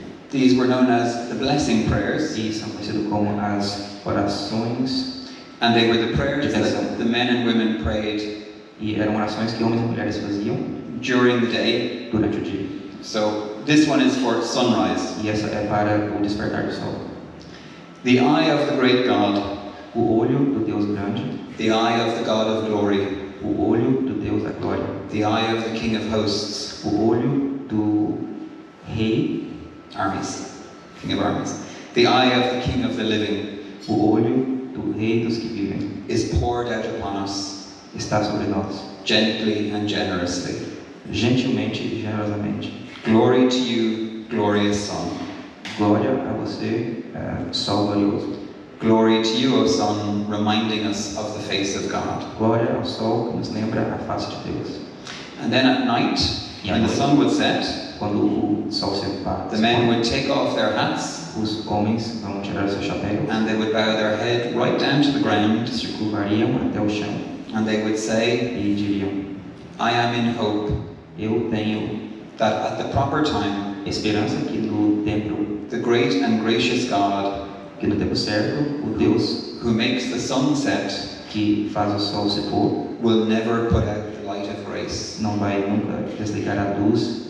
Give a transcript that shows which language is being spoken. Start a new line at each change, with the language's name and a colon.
English: These were known as the blessing prayers,
Portuguese: E são conhecidas como as orações,
English: and they were the prayers that the men and women prayed
Portuguese: e eram orações que homens e mulheres faziam
English: during the day.
Portuguese: durante o dia.
English: So this one is for sunrise.
Portuguese: E essa é para o despertar do sol.
English: The eye of the great God,
Portuguese: O olho do Deus grande,
English: the eye of the God of glory,
Portuguese: o olho do Deus da glória,
English: the eye of the King of hosts,
Portuguese: o olho do Rei,
English: armies, King of armies, the eye of the King of the living
Portuguese: o olho do Rei dos que vivem,
English: is poured out upon us
Portuguese: está sobre nós,
English: gently and generously.
Portuguese: gentilmente e generosamente.
English: Glory to you, glorious Son.
Portuguese: Glória a você, Sol glorioso.
English: Glory to you, O Son, reminding us of the face of God.
Portuguese: Glória ao Sol que nos lembra a face de Deus.
English: And then at night, when the sun would set,
Portuguese: Quando o Sol se passa,
English: the men would take off their hats
Portuguese: os homens vão tirar o seu chapéu,
English: and they would bow their head right down to the ground,
Portuguese: se curvariam até o chão
English: and they would say,
Portuguese: e diriam:
English: I am in hope
Portuguese: Eu tenho
English: that at the proper time,
Portuguese: esperança que no tempo
English: the great and gracious God
Portuguese: que no tempo certo, o Deus
English: who makes the sun set
Portuguese: que faz o sol se pôr
English: will never put out the light of grace,
Portuguese: não vai nunca desligar a luz